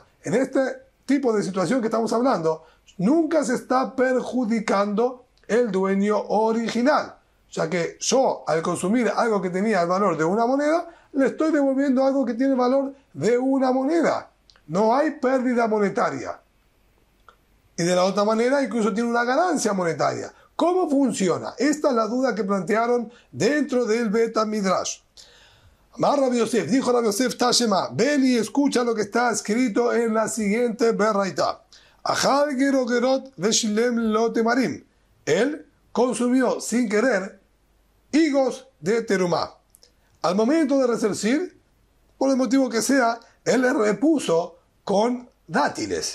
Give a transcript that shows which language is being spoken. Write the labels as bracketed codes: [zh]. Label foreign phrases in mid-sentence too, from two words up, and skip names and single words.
[es] En este tipo de situación que estamos hablando, nunca se está perjudicando el dueño original, ya que yo, al consumir algo que tenía el valor de 1 moneda, le estoy devolviendo algo que tiene el valor de 1 moneda. No hay pérdida monetaria. Y de la otra manera, incluso tiene una ganancia monetaria. ¿Cómo funciona? Esta es la duda que plantearon dentro del Bet Midrash. Amar Rabbi Yosef, dijo Rabbi Yosef Tashema, ven y escucha lo que está escrito en la siguiente Beraita. [he] אכל גרוגרות ושילם לו תמרים. [es] Él consumió sin querer higos de terumá. Al momento de resarcir, por el motivo que sea, él le repuso con dátiles.